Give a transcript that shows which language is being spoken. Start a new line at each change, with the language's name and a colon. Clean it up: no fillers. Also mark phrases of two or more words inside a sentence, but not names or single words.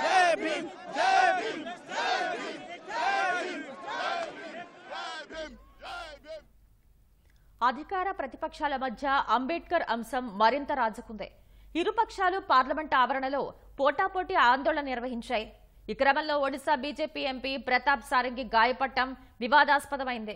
Hindi: जय भीम जय भीम जय भीम जय भीम
Telugu: అధికార ప్రతిపక్షాల మధ్య అంబేద్కర్ అంశం మరింత రాజుకుంది. ఇరుపక్షాలు పార్లమెంట్ ఆవరణలో పోటాపోటీ ఆందోళన నిర్వహించాయి. ఈ క్రమంలో ఒడిశా బీజేపీ ఎంపీ ప్రతాప్ సారంగి గాయపడటం వివాదాస్పదమైంది.